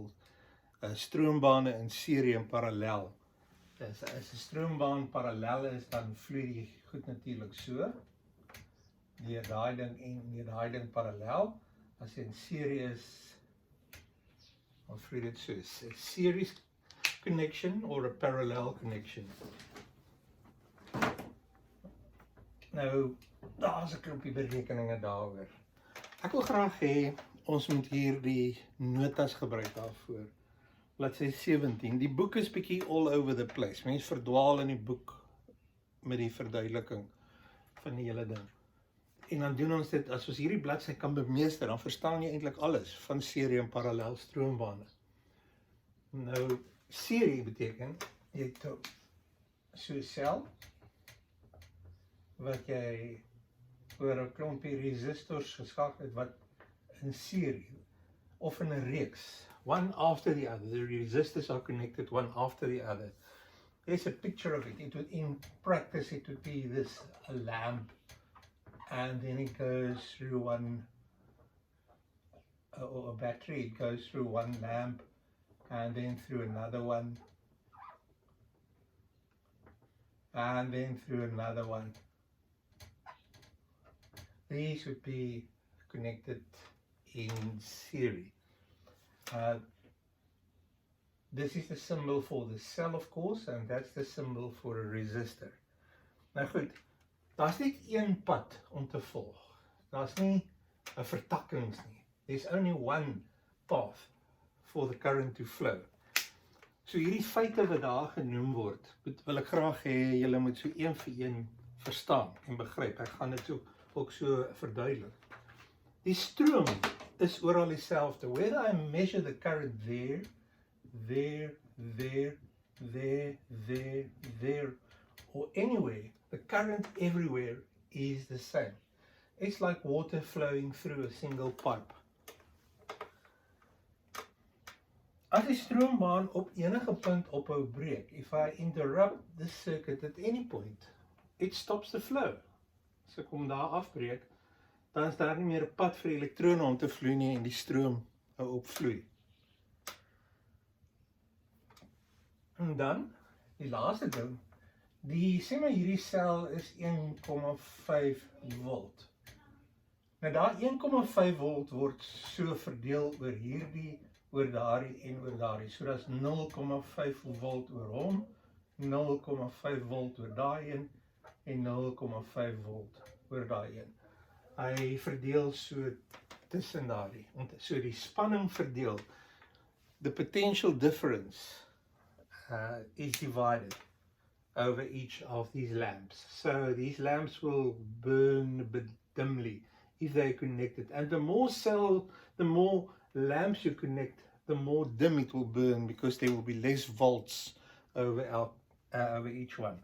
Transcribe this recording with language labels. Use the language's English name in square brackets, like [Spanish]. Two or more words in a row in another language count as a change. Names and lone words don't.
[Afrikaans] Stroombane in serie en parallel. As 'n stroombaan parallel is, dan vloei die goed natuurlik so. Deur daai ding en deur daai ding parallel. As jy in serie is, dan vloei dit so. [English] 'n series connection or a parallel connection. [Afrikaans] Nou, daar's 'n klompie berekeninge daaroor. Ek wil graag hê ons moet hier die notas gebruik daarvoor. Bladsy 17. Die boek is bietjie [English] all over the place. [Afrikaans] Mense verdwaal in die boek met die verduideliking van die hele ding. En dan doen ons dit, as ons hierdie bladsy kan bemeester, dan verstaan jy eintlik alles van serie en parallel stroombane. Nou, serie beteken, jy het so 'n sel, wat jy oor 'n klompie resistors geskakel het wat in serie of in 'n reeks, [English] one after the other. The resistors are connected one after the other. There's a picture of it. In practice, it would be this, a lamp, and then it goes through one, or a battery, it goes through one lamp, and then through another one, and then through another one. These would be connected in series. This is the symbol for the cell, of course, and that's the symbol for a resistor. [Afrikaans] Nou goed, daar's net een pad om te volg. Daar's nie 'n vertakkings nie. [English] There's only one path for the current to flow. [Afrikaans] So hierdie feite wat daar genoem word, wil ek graag hê julle moet so een vir een verstaan en begryp. Ek gaan dit ook so verduidelik. Die stroom is oral dieselfde. [English] Whether I measure the current there, or anywhere, the current everywhere is the same. It's like water flowing through a single pipe. [Afrikaans] As die stroombaan op enige punt ophou breek, [English] if I interrupt the circuit at any point, it stops the flow. [Afrikaans] As ek hom daar afbreek, dan is daar nie meer 'n pad vir elektrone om te vloei nie en die stroom hou op vloei. En dan, die laaste ding, sê maar hierdie sel is 1,5 volt. Nou daai 1,5 volt word so verdeel oor hierdie, oor daardie en oor daardie. So daar's 0,5 volt oor hom, 0,5 volt oor daai een en 0,5 volt oor daai een. Hy verdeel so tussen daardie. So die spanning verdeel. [English] The potential difference is divided over each of these lamps. So these lamps will burn a bit dimly if they're connected. And the more lamps you connect, the more dim it will burn because there will be less volts over each one.